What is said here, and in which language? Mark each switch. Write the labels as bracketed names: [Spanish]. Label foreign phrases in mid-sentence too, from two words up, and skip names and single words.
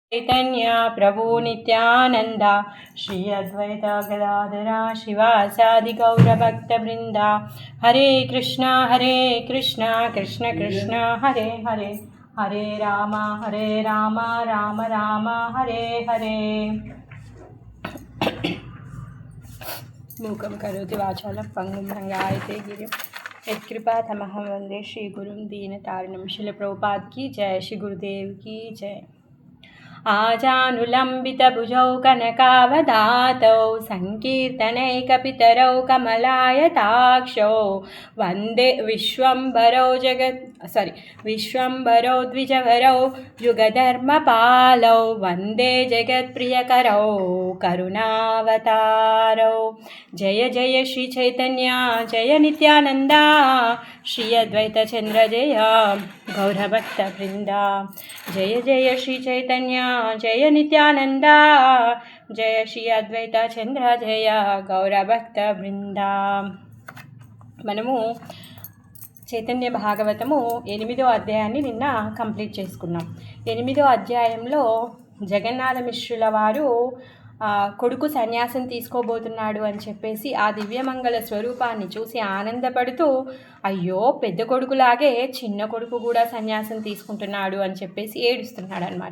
[Sanskrit] चैतन्य प्रभु नित्यानंद श्री अद्वैत गदाधरा शिवासादि गौरभक्तवृंद हरे कृष्णा कृष्ण कृष्ण हरे हरे हरे राम राम राम हरे हरे। मूकं करोति वाचालं पंगुं लंघयते गिरिं यत्कृपातमहं वन्दे श्रीगुरुं दीनतारिणं। [Hindi] श्रील प्रभुपाद की जय, श्री गुरुदेव की जय। [Sanskrit] आजानुलम्बितभुजौ कनकावदातौ संकीर्तनैकपितरौ कमलायताक्षौ वन्दे विश्वम्भरौ द्विजवरौ युगधर्मपालौ वन्दे जगत्प्रियकरौ करुणावतारौ। जय जय श्री चैतन्य जय नित्यानंद श्री अद्वैत चंद्र जय गौरभक्तवृंदा। जय जय श्री चैतन्य जय नित्यानंद जय श्री अद्वैत चंद्र जय गौरभक्तवृंदा। [Telugu] మనము చైతన్య భాగవతము 8వ అధ్యాయాన్ని నిన్న కంప్లీట్ చేసుకున్నాం. 8వ అధ్యాయంలో జగన్నాథ మిశ్రుల వారు కొడుకు సన్యాసం తీసుకోబోతున్నాడు అని చెప్పేసి ఆ దివ్యమంగళ స్వరూపాన్ని చూసి ఆనందపడుతూ, అయ్యో పెద్ద కొడుకులాగే చిన్న కొడుకు కూడా సన్యాసం తీసుకుంటున్నాడు అని చెప్పేసి ఏడుస్తున్నాడు అనమాట.